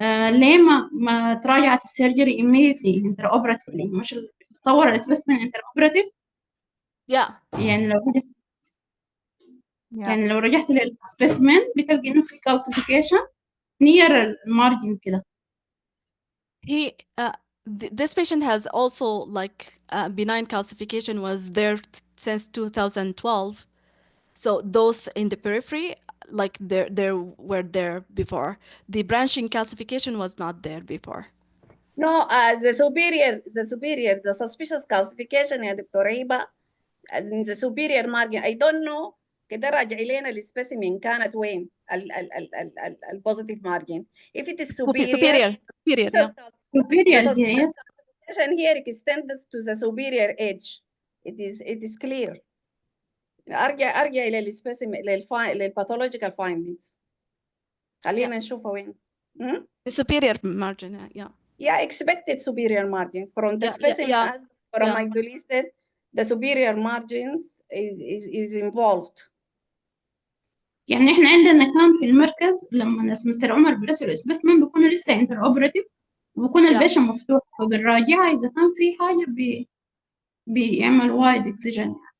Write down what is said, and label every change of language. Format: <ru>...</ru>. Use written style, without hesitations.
<ar>ليه ما تراجعت السيرجري immediately interoperatively، مش تطور السبيسمن interoperative؟ يعني لو رجعت للسبيسمن بتلقي إنه في كلاسيفيكيشن نير المارجن كده.</ar> <en>This patient has also like benign calcification was there since 2012. So those in the periphery, like they were there before. The branching calcification was not there before. No, the suspicious calcification</en> <ar>يا دكتورة هبة</ar> <en>in the superior margin. I don't know</en> <ar>كده راجعي لنا السبيسيمين كانت وين ال positive margin.</ar> <en>If it is superior, yes. Here extends to the superior edge. It is clear.</en> <ar>ارجع الى السبيسيمين لل</ar> <en>pathological findings.</en> <ar>خلينا نشوفها وين.</ar> <en>The superior margin, expected superior margin from the specimen as listed. The superior margins is involved.</en> <ar>يعني احنا عندنا كان في المركز لما مستر عمر بيرسل السبيسمن بيكون لسه انتر اوبراتيف وبيكون البيشن مفتوح، فبنراجعها اذا كان في حاجه بيعمل وايد اكسجين.</ar>